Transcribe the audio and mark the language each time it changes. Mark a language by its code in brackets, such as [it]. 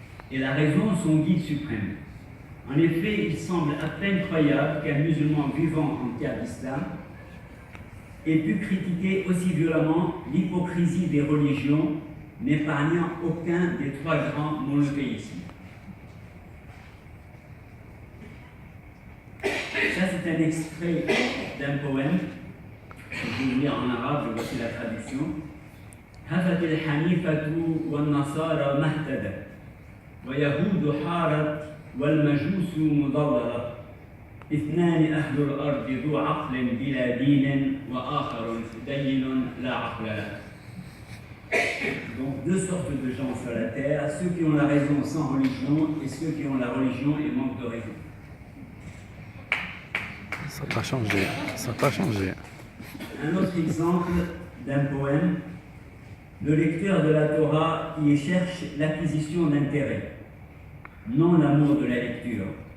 [fr] Et la raison, son guide suprême. En effet, il semble à peine croyable qu'un musulman vivant en terre d'islam ait pu critiquer aussi violemment l'hypocrisie des religions, n'épargnant aucun des trois grands monothéismes. Ça, c'est un extrait d'un poème. Je vais vous lire en arabe, voici la traduction. [ar] هفت الحنيفة والنصارى مهتدت ويهود حارت والمجوس مضللة اثنان أهل الأرض ذو عقل بلا دين وآخر دين لا عقل له. [fr] Donc deux sortes de gens sur la terre, ceux qui ont la raison sans religion et ceux qui ont la religion et manquent de raison. Ça n'a pas changé, ça n'a pas changé. Un autre exemple d'un poème, le lecteur de la Torah qui cherche l'acquisition d'intérêt, non l'amour de la lecture.